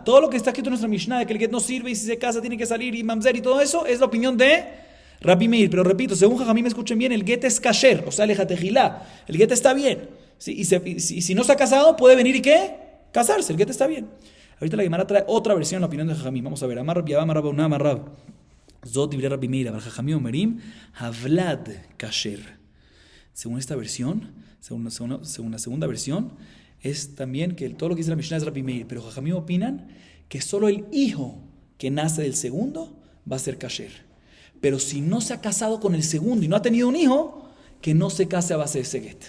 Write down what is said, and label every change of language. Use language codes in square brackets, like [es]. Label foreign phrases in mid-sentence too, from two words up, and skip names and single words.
[es] Todo lo que está escrito en nuestra Mishnah de que el get no sirve y si se casa tiene que salir y mamzer y todo eso es la opinión de Rabbi Meir. Pero repito, según Jajamim, escuchen bien, el get es kasher, o sea, lejatejilá, el get está bien. ¿Sí? Y si no se ha casado, puede venir y ¿qué? Casarse, el get está bien. Ahorita la Gemara trae otra versión en la opinión de Jajamim. Vamos a ver, [he] אמר רבי אבא אמר רב הונא אמר רב. זו דברי רבי מאיר אבל חכמים אומרים הולד כשר. [es] Según esta versión, según la segunda versión, es también que todo lo que dice la Mishnah es Rabbi Meir, pero Jajamim opinan que solo el hijo que nace del segundo va a ser kasher. Pero si no se ha casado con el segundo y no ha tenido un hijo, que no se case a base de ese get.